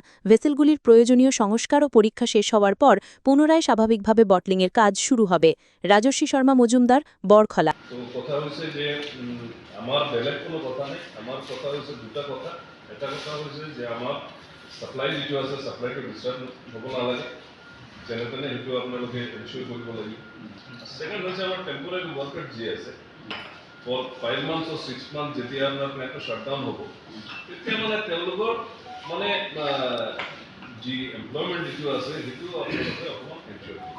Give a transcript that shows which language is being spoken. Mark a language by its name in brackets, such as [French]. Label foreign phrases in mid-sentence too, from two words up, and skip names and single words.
[Bangla] ভেসেলগুলির প্রয়োজনীয় সংস্কার ও পরীক্ষা শেষ হওয়ার পর পুনরায় স্বাভাবিকভাবে বটলিংয়ের কাজ শুরু হবে। রাজস্বী শর্মা মজুমদার, বরখলা। কথা হয়েছে যে আমার বেলেগ কোনো কথা নেই, আমার কথা হয়েছে দুটা কথা। [Assamese] এটা কথা হয়েছে যে আমার সাপ্লাই যিটো আছে, সাপ্লাইটো ডিষ্টাৰ্ব হ'ব নালাগে, যেনে তেনে সেইটো আপোনালোকে এনচিয়ৰ কৰিব লাগিব। ছেকেণ্ড হৈছে আমাৰ [English] temporary worker [Assamese] যি আছে, [English] for 5 month or 6 month [Assamese] যেতিয়া আপোনাৰ প্লেণ্টটো শ্বাটডাউন হ'ব, তেতিয়া মানে তেওঁলোকৰ মানে যি এমপ্লয়মেণ্ট যিটো আছে সেইটো আপোনালোকে অকণমান এনচিয়ৰ কৰিব।